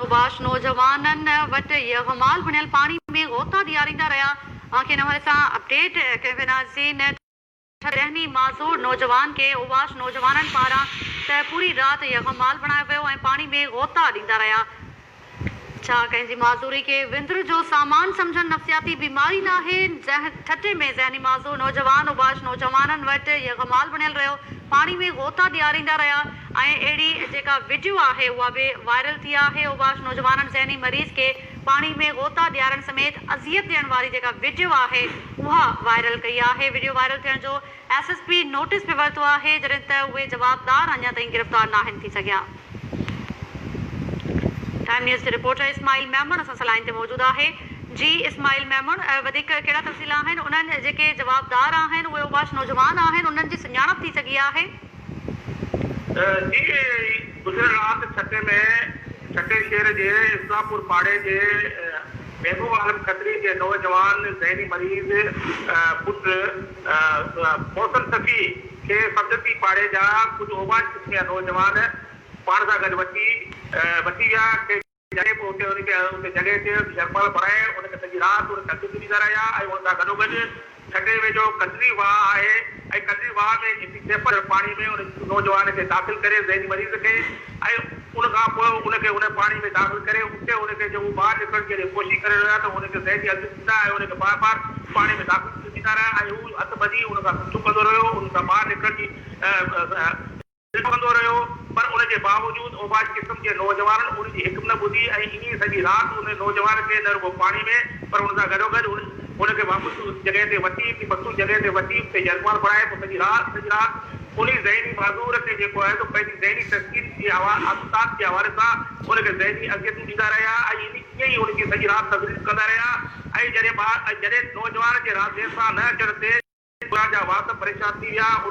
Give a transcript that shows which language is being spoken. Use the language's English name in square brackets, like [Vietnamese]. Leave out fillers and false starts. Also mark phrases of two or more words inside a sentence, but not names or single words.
[Sindhi] उबाश नौजवानन वट यगमाल बनियल पानी में गोता दियारींदा रहा। आंखे नंबर सां अपडेट कयो नाज़रीन रहनी माज़ूर नौजवान के उबाश नौजवानन पारां त पूरी रात यगमाल बणायो वियो ऐं पानी में गोता ॾींदा रहा। छा कंहिंजी माज़ूरी के विंद्र जो सामान समझण नफ़सियाती बीमारी न आहे। ठटे में ज़हनी माज़ूर नौजवान उबाश नौजवानन वट यगमाल बनियल रहियो, पानी में गोता ॾियारींदा रहा ऐं अहिड़ी जेका वीडियो आहे उहा बि वायरल थी आहे। उबाश नौजवानन ज़हनी मरीज़ के पानी में गोता ॾियारण समेत अज़ियत ॾियण वारी जेका वीडियो आहे उहा वायरल कई आहे। वीडियो वायरल थियण जो SSP नोटिस पे वरितो आहे, जॾहिं त उहे जवाबदार अञा ताईं गिरफ़्तार न आहिनि थी सघिया। टाइम न्यूज़ के रिपोर्टर इस्माइल मेमन असां सां लाइन ते मौजूद आहे। जी इस्माइल मेमन, वधीक कहिड़ा तफ़सील आहिनि उन्हनि जेके जवाबदार आहिनि उहे उबाश नौजवान आहिनि, उन्हनि जी सुञाणप थी सघी आहे? जी गुज़िरियल राति छटे शहर के इस्लामपुर पाड़े के महबूब आलम खत्री के नौजवान ज़हनी मरीज़ पुट मोहसिन सफ़ी के सब्जती पाड़े जा कुछ ओबाश किस्म नौजवान पाण सां गॾु वठी विया जॻह उते जॻह ते यगमाल भराए उनखे सॼी राति उनखे अॻु ॾींदा रहिया ऐं उन सां गॾोगॾु छटे वेझो कतरी वाह आहे ऐं कतरी वाह में जेकी सेपर पाणी में उन नौजवान खे दाख़िल करे ज़हनी मरीज़ खे ऐं उन खां पोइ उनखे उन पाणी में दाख़िल करे उते उनखे जो ॿाहिरि निकिरण जी कोशिशि करे रहिया त उनखे ज़हनी अॻु ॾींदा ऐं उनखे बार बार पाणी में दाख़िल ॾींदा रहिया ऐं हू हथु ॿधी उन खां चुकंदो रहियो, उन खां ॿाहिरि निकिरण जी कंदो रहियो। पर उनके बावजूद ओबाश किस्म के नौजवान उनकी हिकु न ॿुधी ऐं इन सॼी राति उन नौजवान खे न रुगो पाणी में पर उन सां गॾोगॾु उनखे वापसि जॻह ते वठी मखसूस जॻह ते वठी उते यगमाल बणाए पोइ सॼी राति उन ज़हनी माज़ूर खे जेको आहे त पंहिंजी ज़हनी तस्कीन जे आफ़ताब जे हवाले सां उनखे ज़हनी अॻियां ॾींदा रहिया ऐं ईअं ई उनजी सॼी राति तकलीफ़ कंदा रहिया ऐं जॾहिं नौजवान जे राति देर सां न अचण ते जा वात परेशान थी विया।